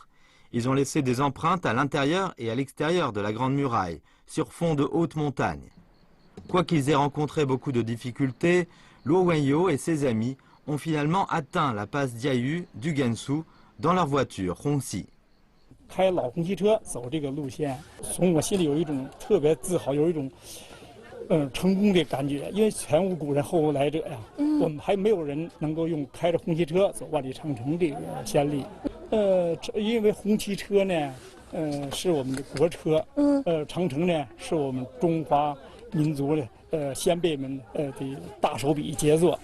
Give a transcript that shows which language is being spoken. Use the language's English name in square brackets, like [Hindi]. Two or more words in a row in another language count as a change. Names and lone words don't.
[French] Ils ont laissé des empreintes à l'intérieur et à l'extérieur de la Grande Muraille, sur fond de hautes montagnes. Quoiqu'ils aient rencontré beaucoup de difficultés, Luo Wenyo et ses amis ont finalement atteint la passe Jiayu du Gansu dans leur voiture Hongqi. [Chinese] 开老红旗车走这个路线，从我心里有一种特别自豪，有一种成功的感觉，因为前无古人后无来者呀，我们还没有人能够用开着红旗车走万里长城这个先例。因为红旗车呢，是我们的国车，长城呢是我们中华民族的先辈们的大手笔杰作。